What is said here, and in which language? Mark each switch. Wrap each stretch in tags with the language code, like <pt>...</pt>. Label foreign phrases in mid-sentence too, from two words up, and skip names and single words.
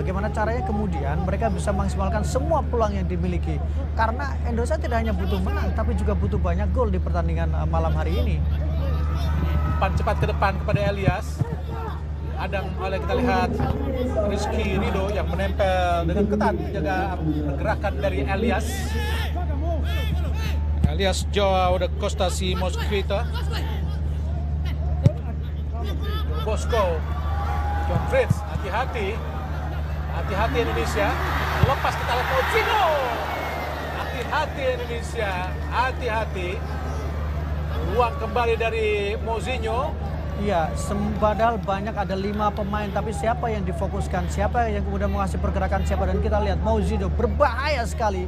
<id>Bagaimana caranya kemudian mereka bisa memaksimalkan semua peluang yang dimiliki. Karena Indonesia tidak hanya butuh menang, tapi juga butuh banyak gol di pertandingan malam hari ini. Umpan cepat ke depan kepada Elias. Adang oleh kita lihat Rizky Ridho yang menempel dengan ketat menjaga pergerakan dari Elias. Elias Joao de Costa si Mosquito. Bosco. John Fritz, hati-hati. Hati-hati Indonesia. Lepas kita lihat Mojino. Hati-hati Indonesia. Hati-hati. Peluang kembali dari Mozinho. Iya, padahal banyak ada 5 pemain, tapi siapa yang difokuskan, siapa yang kemudian mengasih pergerakan siapa, dan kita lihat Mozido berbahaya sekali.</id>